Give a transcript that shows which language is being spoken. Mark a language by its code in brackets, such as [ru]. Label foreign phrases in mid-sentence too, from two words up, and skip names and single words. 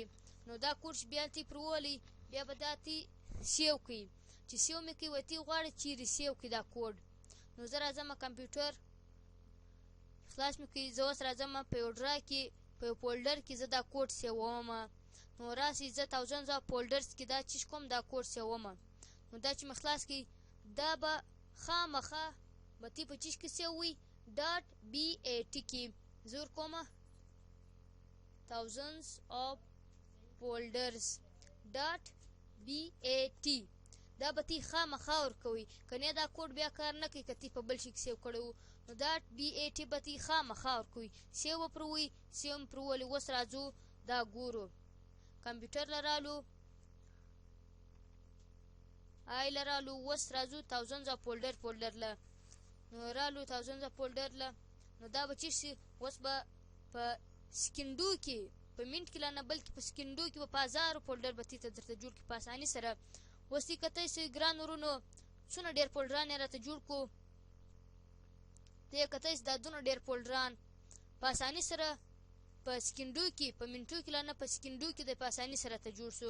[ps] نو دا کوډ چې بیا تی پر وولئ بیا به دا تی سیو کړي. چې سیو مې کوي تی غواړي چیرې سیو کړي دا کوډ. نو زه راځم کمپیوټر خلاص مې کوي، زه اوس راځم په یو ډرایو کې په یو فولډر کې زه دا کوډ سیووم. نو راسي زه [en] thousands of folders [ps] کې دا چې کوم دا کوډ سیووم. نو دا چې مې خلاص کړي دا به خامخا به تی په چیش کې سیووي .bat کې زه ورکوم [en] thousands of folders [ps] .bat دا به تی خامخا ورکوي. کنه دا کوډ بیا کار نه کوي که تی په بل شي کې سیو کړی وو. نو .bat به تی خامخا ورکوي. سیو به پر ووایي، سیو مې پر وولئ. اوس راځو دا ګورو. کمپیوټر لرالو آی لرالو، اوس راځو [en] thousands of folder [ps] له. نو رالو [en] thousands of folder [ps] له. نو دا به چې شي اوس به په سکندو کې په منټ کې لا نه بلکې په سکندو کې به په هزارو فولډر به تی ته درته جوړ کړي په اسانۍ سره. اوس یې کتای شئ ګران ورونو څونه ډېر فولډران یې راته جوړ کړو. ته یې کتای شئ دا دونه ډېر فولډران په اسانۍ سره په سکندو کې په منټو کې لا نه په سکندو کې د په اسانۍ سره ته جوړ شو.